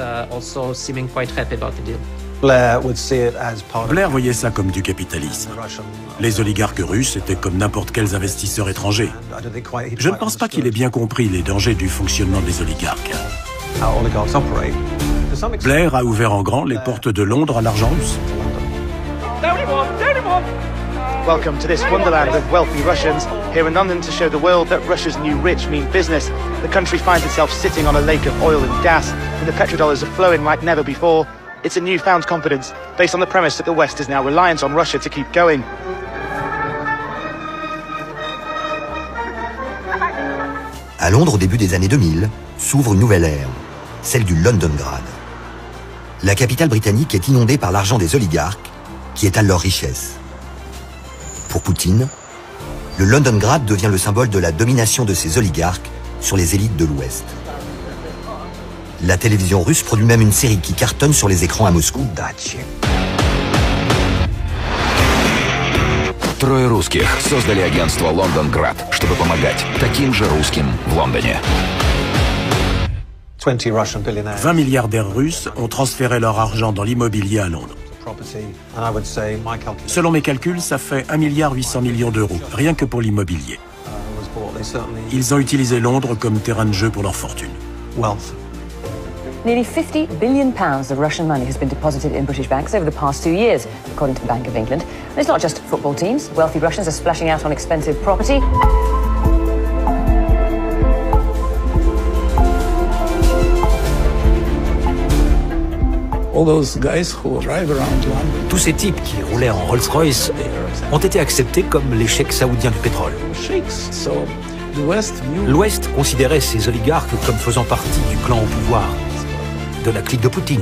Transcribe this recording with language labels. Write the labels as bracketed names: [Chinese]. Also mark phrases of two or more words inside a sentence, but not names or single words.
[French] Blair voyait ça comme du capitalisme. Les oligarques russes étaient comme n'importe quels investisseurs étrangers. Je ne pense pas qu'il ait bien compris les dangers du fonctionnement des oligarques. Blair a ouvert en grand les portes de Londres à l'argent russe. [English] Welcome to this wonderland of wealthy Russians, here in London to show the world that Russia's new rich mean business. The country finds itself sitting on a lake of oil and gas, and the petrodollars are flowing like never before. It's a newfound confidence, based on the premise that the West is now reliant on Russia to keep going. [French] À Londres, au début des années 2000, s'ouvre une nouvelle ère, celle du Londongrad. La capitale britannique est inondée par l'argent des oligarques qui étalent leurs richesses. Pour Poutine, le Londongrad devient le symbole de la domination de ces oligarques sur les élites de l'Ouest. La télévision russe produit même une série qui cartonne sur les écrans à Moscou. [Russian] Трое русских создали агентство «Лондонград», чтобы помогать таким же русским в Лондоне. [French] 20 milliardaires russes ont transféré leur argent dans l'immobilier à Londres. Selon mes calculs, ça fait 1,8 milliard d'euros, rien que pour l'immobilier. Ils ont utilisé Londres comme terrain de jeu pour leur fortune. [English] Nearly £50 billion of Russian money has been deposited in British banks over the past 2 years, according to the Bank of England. And it's not just football teams. Wealthy Russians are splashing out on expensive property. [French] Tous ces types qui roulaient en Rolls-Royce ont été acceptés comme les cheikhs saoudiens du pétrole. L'Ouest considérait ces oligarques comme faisant partie du clan au pouvoir, de la clique de Poutine.